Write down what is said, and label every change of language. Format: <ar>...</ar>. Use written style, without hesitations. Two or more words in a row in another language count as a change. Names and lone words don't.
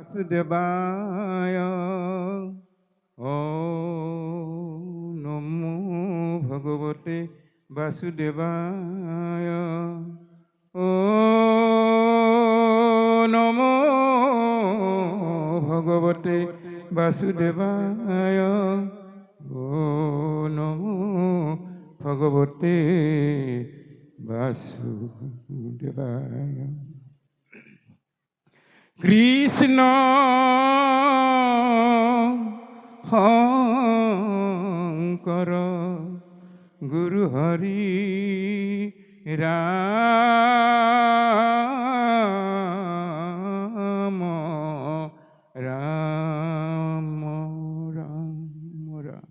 <sa>বাসুদেবায় ও নমো ভগবতে বাসুদেবায় ও নমো ভগবতে বাসুদেবায় ও নমো ভগবতে বাসুদেবায়। কৃষ্ণ শংকৰ গুৰু হৰি ৰাম ৰাম ৰাম ৰাম।</sa>